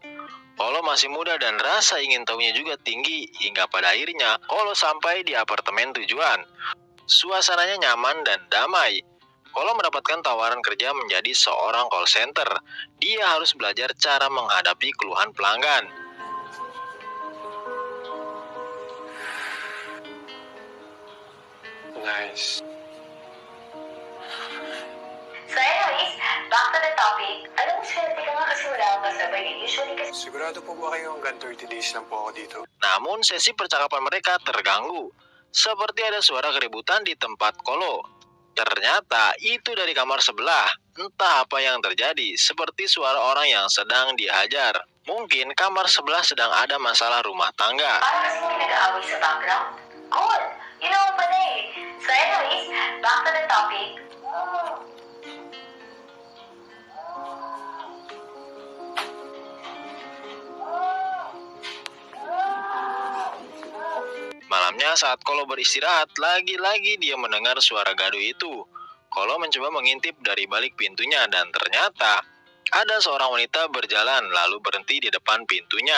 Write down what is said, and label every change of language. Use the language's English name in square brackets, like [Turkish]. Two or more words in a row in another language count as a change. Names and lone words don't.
[Indonesian] Kolo masih muda dan rasa ingin tahunya juga tinggi, hingga pada akhirnya Kolo sampai di apartemen tujuan. Suasananya nyaman dan damai. Kolo mendapatkan tawaran kerja menjadi seorang call center. Dia harus belajar cara menghadapi keluhan pelanggan. [English] Nice. So anyways, back to the topic. [Filipino] Alam mo, swerte ka nga kasi wala akong kasabay. Usually kasi... Sigurado po ba kayo hanggang 30 days lang po ako dito? [Indonesian] Namun sesi percakapan mereka terganggu. Seperti ada suara keributan di tempat Kolo. Ternyata itu dari kamar sebelah. Entah apa yang terjadi, seperti suara orang yang sedang dihajar. Mungkin kamar sebelah sedang ada masalah rumah tangga. [Filipino] Parang kasi may nag-aaway sa background. [English] Good! You know [Filipino] pala eh. [English] So anyways, back to the topic. [Indonesian] Malamnya saat Kolo beristirahat, lagi-lagi dia mendengar suara gaduh itu. Kolo mencoba mengintip dari balik pintunya dan ternyata ada seorang wanita berjalan lalu berhenti di depan pintunya.